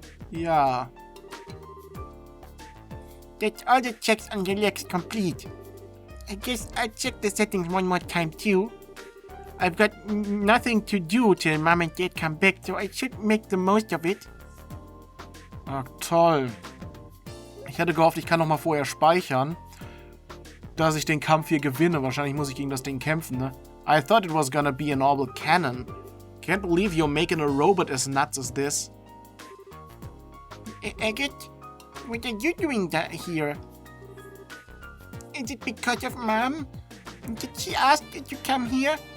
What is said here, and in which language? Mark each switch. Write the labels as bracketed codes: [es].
[en] Yeah. That's all the checks on the legs complete. I guess I'll check the settings one more time too. I've got nothing to do till Mom and Dad come back, so I should make the most of it. [de] Ach, toll. Ich hatte gehofft, ich kann noch mal vorher speichern, dass ich den Kampf hier gewinne. Wahrscheinlich muss ich gegen das Ding kämpfen, ne? [en] I thought it was gonna be an Orbal cannon. Can't believe you're making a robot as nuts as this. Agate, what are you doing here? Is it because of Mom? Did she ask that you come here?